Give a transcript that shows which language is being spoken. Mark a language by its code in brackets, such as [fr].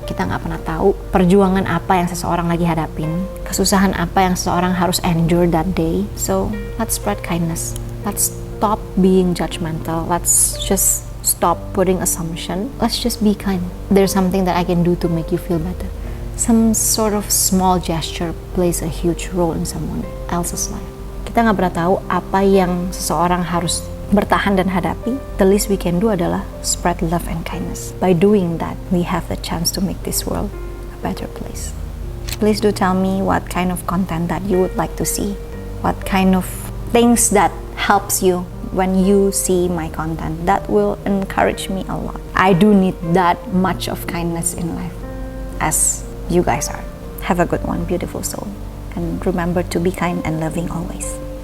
[id] Kita nggak pernah tahu perjuangan apa yang seseorang lagi hadapin, kesusahan apa yang seseorang harus [en] endure that day. So, let's spread kindness. Let's stop being judgmental. Let's just stop putting assumption. Let's just be kind. There's something that I can do to make you feel better. Some sort of small gesture plays a huge role in someone else's life. [id] Kita nggak pernah tahu apa yang seseorang harus bertahan dan hadapi. [en] The least we can do [id] adalah [en] spread love and kindness. By doing that, we have the chance to make this world a better place. Please do tell me what kind of content that you would like to see. What kind of things that helps you when you see my content. That will encourage me a lot. I do need that much of kindness in life as you guys are. Have a good one, beautiful soul. And remember to be kind and loving always.